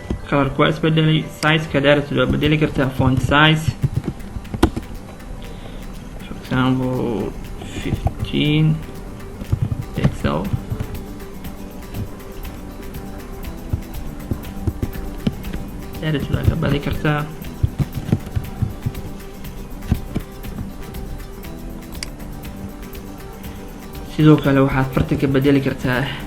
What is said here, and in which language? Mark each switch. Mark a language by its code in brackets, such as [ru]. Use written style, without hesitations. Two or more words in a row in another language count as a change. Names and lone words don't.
[so] color ku isbedelay size ka dheerta loo bedeli kartaa [en] font size for example 15 pixel [so] dheerta loo ka badi kartaa sidoo kale waxaad farta ka bedeli kartaa